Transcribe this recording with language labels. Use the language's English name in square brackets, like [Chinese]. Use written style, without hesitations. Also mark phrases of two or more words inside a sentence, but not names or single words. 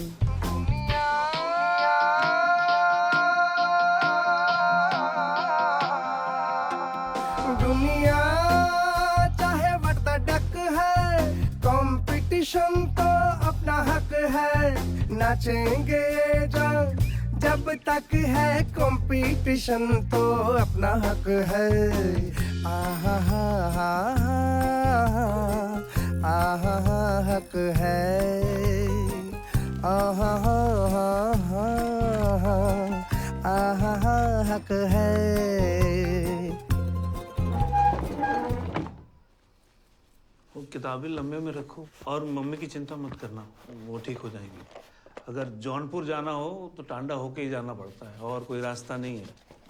[Hindi] दुनिया चाहे [English] what the duck [Hindi] है, कंपटीशन तो अपना हक है, नाचेंगे जब तक है कंपटीशन तो अपना हक है। आहा हा हा आहा हा हक है, आहा हा हा आहा हा हक है। वो किताबें लंबे में रखो और मम्मी की चिंता मत करना, वो ठीक हो जाएंगी। अगर जौनपुर जाना हो तो टांडा होके ही जाना पड़ता है, और कोई रास्ता नहीं है।